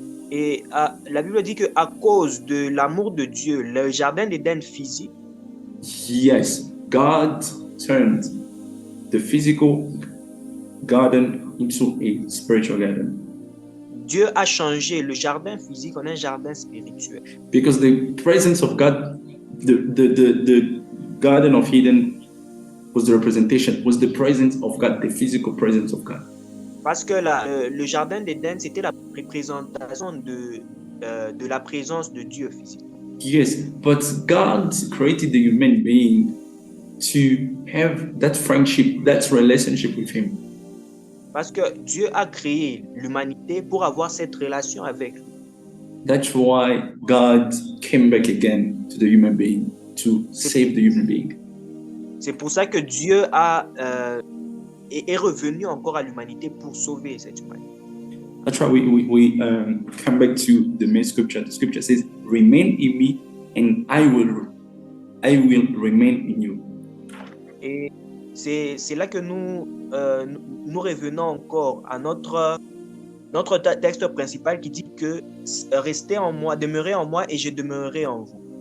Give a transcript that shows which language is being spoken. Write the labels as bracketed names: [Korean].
[French] Et la Bible dit que à cause de l'amour de Dieu, le jardin d'Éden physique. [English] Yes, God turned the physical garden into a spiritual garden. [French] Dieu a changé le jardin physique en un jardin spirituel. [English] Because the presence of God, the Garden of Eden was the representation, was the presence of God, the physical presence of God. [French] Parce que le jardin d'Éden, c'était la représentation de la présence de Dieu physique. [English] Yes, but God created the human being to have that friendship, that relationship with Him. [French] Parce que Dieu a créé l'humanité pour avoir cette relation avec lui. [English] That's why God came back again to the human being to save the human being. [French] C'est pour ça que Dieu est revenu encore à l'humanité pour sauver cette humanité. [English] That's why we come back to the main scripture. The scripture says, "Remain in me, and I will remain in you." [French] Et c'est là que nous revenons encore à notre texte principal qui dit que restez en moi, demeurez en moi et je demeurerai en vous.